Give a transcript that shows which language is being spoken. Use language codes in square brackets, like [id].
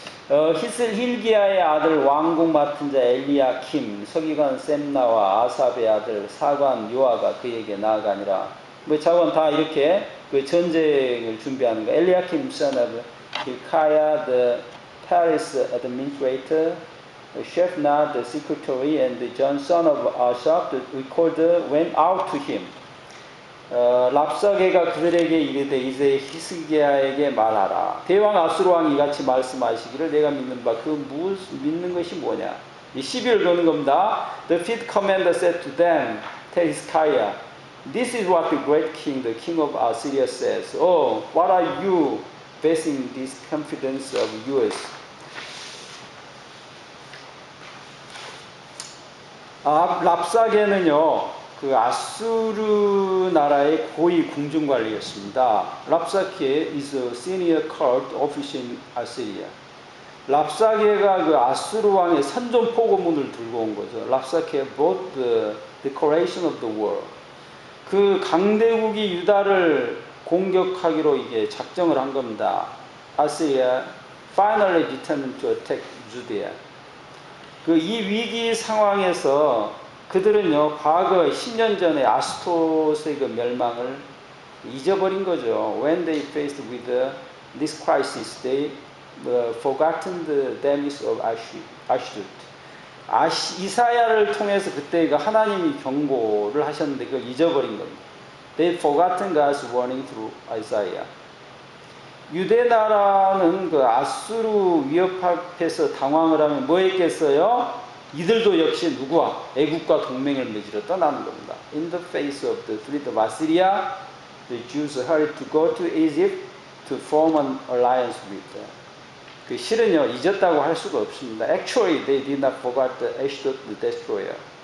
[ko] 히스힐기야의 아들 왕궁 맡은 자 엘리야킴, 서기관 셈나와 아삽의 아들 사관 요아가 그에게 나아가니라. 뭐 자원 다 이렇게 그 전쟁을 준비하는 거. [en] 엘리야킴 son of Hilkiah the Paris administrator, Shebna the secretary, and John son of Asaph the recorder went out to him. [ko] 랍사게가 그들에게 이르되 이제 히스기야에게 말하라. 대왕 아수르 왕이 이같이 말씀하시기를 내가 믿는 바 그 믿는 것이 뭐냐. 이 시비를 거는 겁니다. [en] The fifth commander said to them, tell Hezekiah, this is what the great king, the king of Assyria says. Oh, what are you basing this confidence of yours? [ko] 랍사게는요, 그 아수르 나라의 고위 궁중관리였습니다. [en] 랍사게 is a senior court official in Assyria. [ko] 랍사게가 그 아수르 왕의 선전 포고문을 들고 온 거죠. [en] 랍사게 brought the declaration of the war. [ko] 그 강대국이 유다를 공격하기로 이게 작정을 한 겁니다. [en] Assyria finally determined to attack Judea. [ko] 그 이 위기 상황에서 그들은요, 과거 10년 전에 아스토스의 그 멸망을 잊어버린 거죠. [en] When they faced with this crisis, they forgotten the damage of Ashdod. [ko] 이사야를 통해서 그때 그 하나님이 경고를 하셨는데 그걸 잊어버린 겁니다. [en] They forgotten God's warning through Isaiah. [ko] 유대 나라는 그 아수르 위협 앞에서 당황을 하면 뭐 했겠어요? 이들도 역시 누구와? 애국과 동맹을 맺으러 떠나는 겁니다. [en] In the face of the threat of Assyria, the Jews hurried to go to Egypt to form an alliance with them. [ko] 그 실은요, 잊었다고 할 수가 없습니다. [en] Actually, they did not forget the Ashdod the destroyer.